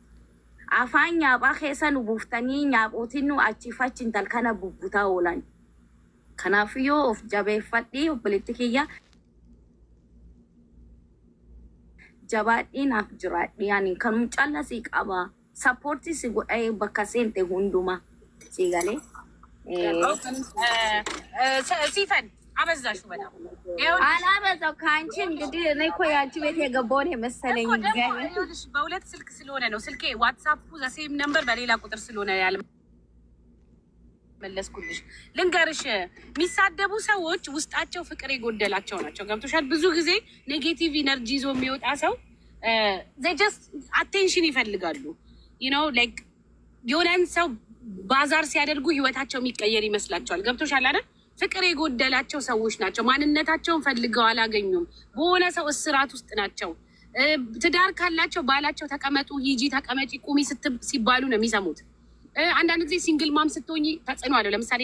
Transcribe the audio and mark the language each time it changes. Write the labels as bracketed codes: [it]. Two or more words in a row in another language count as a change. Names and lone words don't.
[om] Afaan nyaaphaa keessa nu buuftanii nyaaphotiin nu achiif achi intal kana bubbutaa oolan. Kanaafuu of jabeeffadhii obboleetti kiyya jabaadhii naaf jiraadhii ani kanum calla si qaba sappoortii si godhee bakka seente hunduma si galee [am] ሲፈን አበዛሹ በጣም አላበዛው ከአንቺ እንግዲህ እኔ እኮ ያንቺ ቤት የገባውን የመሰለኝ በሁለት ስልክ ስለሆነ ነው ስልኬ ዋትስአፑ [en] the same number [am] በሌላ ቁጥር ስለሆነ ያለ መለስኩልሽ ልንገርሽ የሚሳደቡ ሰዎች ውስጣቸው ፍቅር የጎደላቸው ናቸው ገብቶሻል ብዙ ጊዜ [en] negative energy [am] ይዞ የሚወጣ ሰው [en] they just attention [am] ይፈልጋሉ [en] you know like [am] የሆነን ሰው ባዛር ሲያደርጉ ህይወታቸው የሚቀየር ይመስላቸዋል ገብቶሻል አይደል ፍቅር የጎደላቸው ሰዎች ናቸው ማንነታቸውን ፈልገው አላገኙም በሆነ ሰው እስራት ውስጥ ናቸው ትዳር ካላቸው ባላቸው ተቀመጡ ሂጂ ተቀመጪ ቁሚ ሲባሉ ነው የሚሰሙት አንዳንድ ጊዜ [en] single mom [am] ስትሆኚ ተጽዕኖ አለው ለምሳሌ